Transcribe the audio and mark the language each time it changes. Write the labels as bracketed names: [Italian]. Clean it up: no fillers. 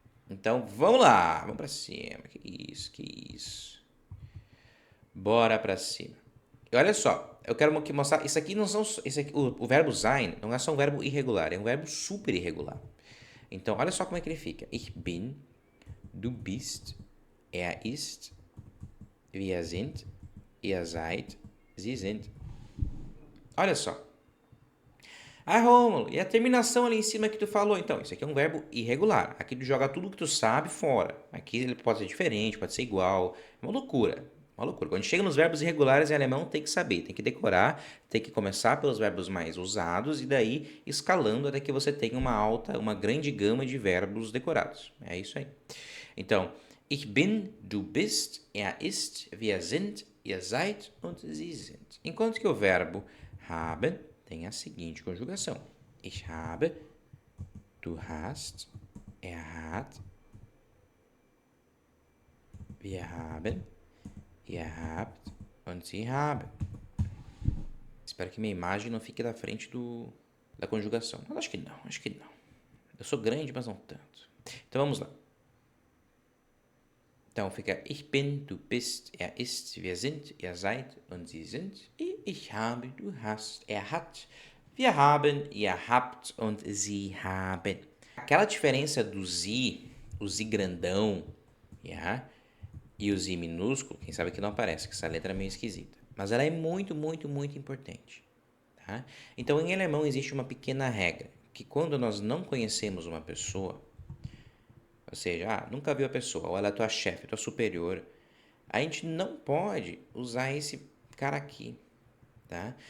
[Portuguese] Então, vamos lá. Vamos para cima. Que isso. Bora para cima. E olha só, eu quero aqui mostrar, isso aqui não são, o verbo sein não é só um verbo irregular, é um verbo super irregular. Então, olha só como é que ele fica. [German] Ich bin, du bist, er ist, wir sind, ihr seid, sie sind. [Portuguese] Olha só. Ah, Rômulo, e a terminação ali em cima que tu falou? Então, isso aqui é um verbo irregular. Aqui tu joga tudo que tu sabe fora. Aqui ele pode ser diferente, pode ser igual. É uma loucura. Uma loucura. Quando chega nos verbos irregulares em alemão, tem que saber, tem que decorar, tem que começar pelos verbos mais usados e daí escalando até que você tenha uma grande gama de verbos decorados. É isso aí. [German] Então, ich bin, du bist, er ist, wir sind, ihr seid und sie sind. [Portuguese] Enquanto que o verbo haben tem a seguinte conjugação. [German] Ich habe, du hast, er hat, wir haben, ihr habt und sie haben. [Portuguese] Espero que minha imagem não fique da frente da conjugação. Mas acho que não. Eu sou grande, mas não tanto. Então vamos lá. [German] Então fica ich bin, du bist, er ist, wir sind, ihr seid und sie sind. E ich habe, du hast, er hat, wir haben, ihr habt und sie haben. [Portuguese] Aquela diferença do sie, o sie grandão, yeah, e o sie minúsculo, quem sabe que não aparece, que essa letra é meio esquisita. Mas ela é muito, muito, muito importante. Tá? Então em alemão existe uma pequena regra, que quando nós não conhecemos uma pessoa, ou seja, nunca viu a pessoa, ou ela é tua chefe, tua superior, a gente não pode usar esse cara aqui, tá?